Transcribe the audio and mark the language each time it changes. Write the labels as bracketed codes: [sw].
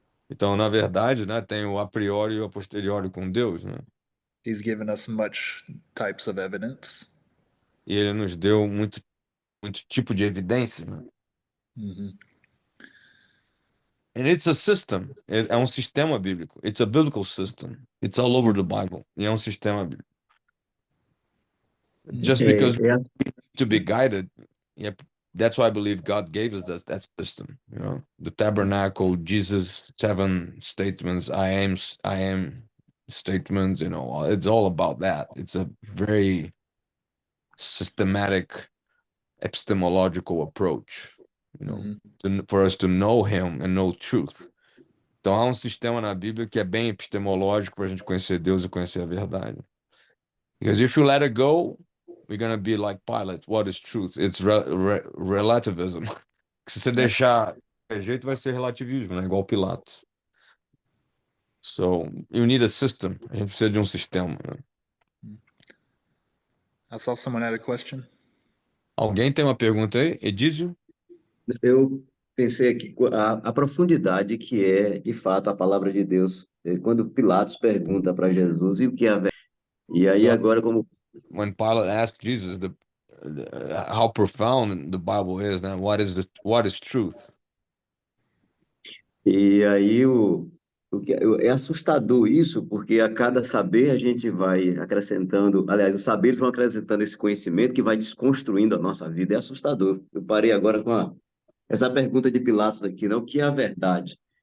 [pt] Então, na verdade, né, tem o a priori e o a posteriori com Deus, né? [en] He's given us much types of evidence. [pt] E ele nos deu muito tipo de evidência, né? [en] And it's a system. [pt] É um sistema bíblico. [en] It's a biblical system. It's all over the Bible. [pt] E é um sistema bíblico. [en] Just because to be guided, yeah, that's why I believe God gave us that system. You know, the tabernacle, Jesus' seven statements, I am statements. You know, it's all about that. It's a very systematic epistemological approach. You know, for us to know Him and know truth. [pt] Então há um sistema na Bíblia que é bem epistemológico para a gente conhecer Deus e conhecer a verdade. [en] Because if you let it go, we're gonna be like Pilate. What is truth? It's relativism. [pt] Se você deixar de jeito, vai ser relativismo, né? Igual Pilatos. [en] So you need a system. [pt] A gente precisa de um sistema, né? [en] I saw someone had a question. [pt] Alguém tem uma pergunta aí? Edísio? Eu pensei aqui, a profundidade que é, de fato, a palavra de Deus. Quando Pilatos pergunta para Jesus, e o que é a verdade? E aí [en] So, [pt] agora, como... [en] when Pilate asked Jesus how profound the Bible is, né? What is truth? [pt] E aí É assustador isso, porque a cada saber a gente vai acrescentando, aliás, os saberes vão acrescentando esse conhecimento que vai desconstruindo a nossa vida. É assustador. Eu parei agora com essa pergunta de Pilatos aqui, né? O que é a verdade?